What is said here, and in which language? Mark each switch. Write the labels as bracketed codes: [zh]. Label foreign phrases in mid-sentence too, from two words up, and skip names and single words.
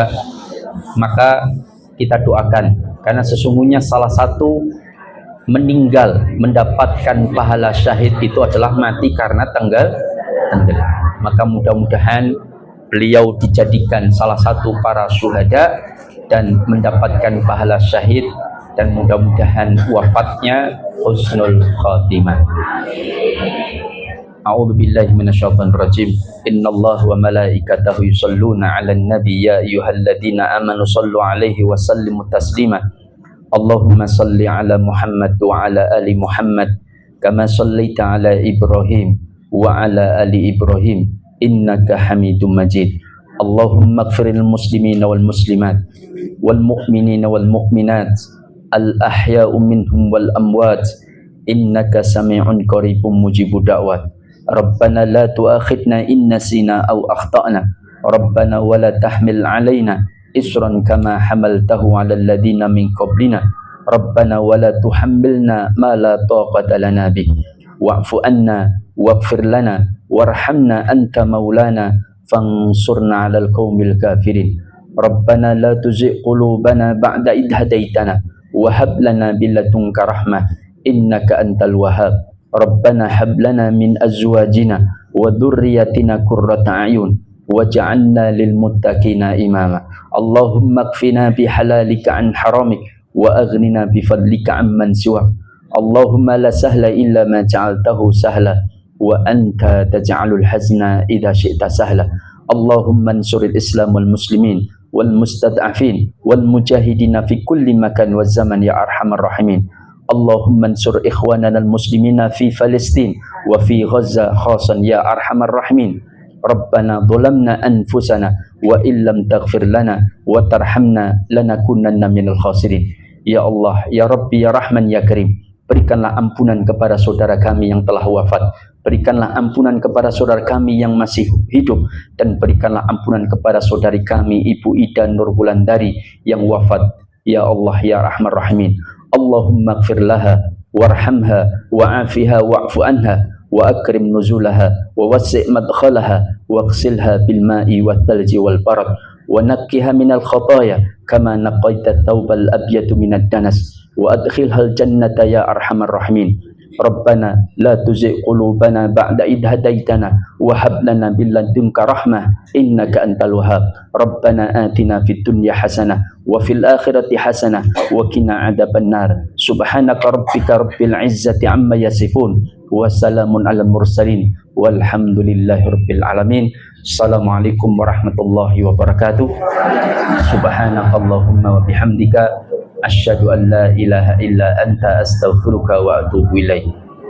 [id] Maka kita doakan, karena sesungguhnya salah satu meninggal mendapatkan pahala syahid itu adalah mati karena tenggelam. Maka mudah-mudahan beliau dijadikan salah satu para syuhada dan mendapatkan pahala syahid, dan mudah-mudahan wafatnya [ar] حسن الخاتمة. أعوذ بالله من الشيطان الرجيم. إن الله وملائكته يصلون على النبي يا أيها الذين آمنوا صلوا عليه وسلموا تسليما. اللهم صل على محمد وعلى آل محمد كما صليت على إبراهيم وعلى آل إبراهيم إنك حميد مجيد. اللهم اغفر للمسلمين والمسلمات والمؤمنين والمؤمنات الأحياء منهم والأموات إنك سميع قريب مجيب الدعوات. ربنا لا تؤاخذنا إن نسينا أو أخطأنا. ربنا ولا تحمل علينا إصرا كما حملته على الذين من قبلنا. ربنا ولا تحملنا ما لا طاقة لنا به. واعف عنا واغفر لنا وارحمنا أنت مولانا فانصرنا على القوم الكافرين. ربنا لا تزغ قلوبنا بعد إذ هديتنا وهب لنا من لدنك رحمة إنك أنت الوهاب. ربنا هب لنا من أزواجنا وذرياتنا قرة أعين واجعلنا للمتقين إماما. اللهم اكفنا بحلالك عن حرامك وأغننا بفضلك عمن سواك. اللهم لا سهل إلا ما جعلته سهلا وأنت تجعل الحزن إذا شئت سهلا. اللهم انصر الإسلام والمسلمين والمستضعفين والمجاهدين في كل مكان وزمان يا أرحم الراحمين. اللهم انصر إخواننا المسلمين في فلسطين وفي غزة خاصة يا أرحم الراحمين. ربنا ظلمنا أنفسنا وإن لم تغفر لنا وترحمنا لنكونن من الخاسرين. يا الله، يا ربي، يا رحمن، يا كريم, [id] berikanlah ampunan kepada saudara kami yang telah wafat, berikanlah ampunan kepada saudara kami yang masih hidup, dan berikanlah ampunan kepada saudari kami Ibu Ida Nur Wulandari yang wafat. [ar] يا الله، يا رحمن رحيمين. اللهم اغفر لها وارحمها وعافها واعف عنها وأكرم نزلها ووسع مدخلها واغسلها بالماء والثلج والبرد ونقها من الخطايا كما نقيت الثوب الأبيض من الدنس وأدخلها الجنة يا أرحم الراحمين. ربنا لا تزغ قلوبنا بعد إذ هديتنا وهب لنا من لدنك رحمة إنك أنت الوهاب. ربنا آتنا في الدنيا حسنة وفي الآخرة حسنة وقنا عذاب النار. سبحانك ربك رب العزة عما يصفون وسلام على المرسلين والحمد لله رب العالمين. السلام عليكم ورحمة الله وبركاته. سبحانك اللهم وبحمدك أشهد أن لا إله إلا أنت أستغفرك وأتوب إليك.